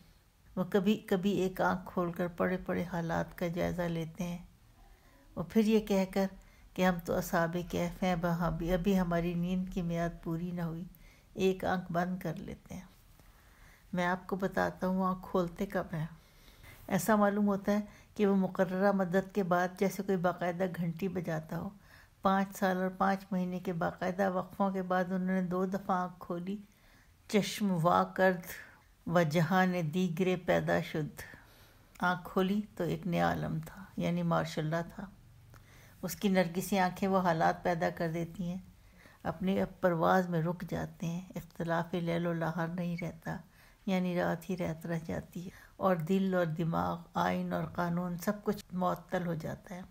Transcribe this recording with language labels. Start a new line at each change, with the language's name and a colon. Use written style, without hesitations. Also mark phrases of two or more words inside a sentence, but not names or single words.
Urdu: وہ کبھی کبھی ایک آنکھ کھول کر پڑے پڑے حالات کا جائزہ لیتے ہیں، اور پھر یہ کہہ کر کہ ہم تو اصحاب کہف ہیں، ابھی ہماری نیند کی میعاد پوری نہ ہوئی، ایک آنکھ بند کر لیتے ہیں۔ میں آپ کو بتاتا ہوں آنکھ کھولتے کب ہیں۔ ایسا معلوم ہوتا ہے کہ وہ مقررہ مدت کے بعد جیسے کوئی باقاعدہ گھنٹی بجاتا ہو۔ 5 سال اور 5 مہینے کے باقاعدہ وقفوں کے بعد انہوں نے 2 دفعہ آنکھ کھولی۔
Persian: چشم وا کرد و جہان دیگرے پیدا شد۔
Urdu: آنکھ کھولی تو ایک نیا عالم تھا، یعنی ماشاء اللہ تھا۔ اس کی نرگسی آنکھیں وہ حالات پیدا کر دیتی ہیں، اپنی پرواز میں رک جاتے ہیں، اختلاف لیل و نہار نہیں رہتا، یعنی رات ہی رات رہ جاتی ہے، اور دل اور دماغ، آئین اور قانون سب کچھ معطل ہو جاتا ہے۔